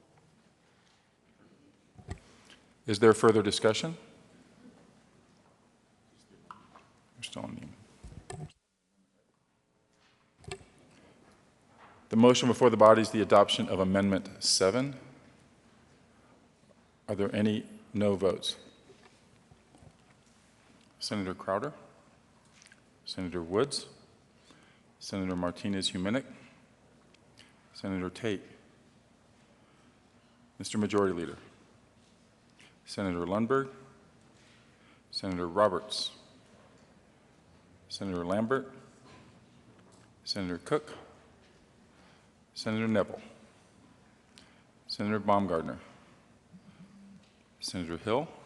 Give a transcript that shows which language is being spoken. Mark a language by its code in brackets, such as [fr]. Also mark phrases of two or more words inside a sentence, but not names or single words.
[en] Is there further discussion? We're still on the motion before the body is the adoption of Amendment 7. Are there any no votes? Senator Crowder, Senator Woods, Senator Martinez-Humenick, Senator Tate, Mr. Majority Leader, Senator Lundberg, Senator Roberts, Senator Lambert, Senator Cook, Senator Neville, Senator Baumgardner, Senator Hill,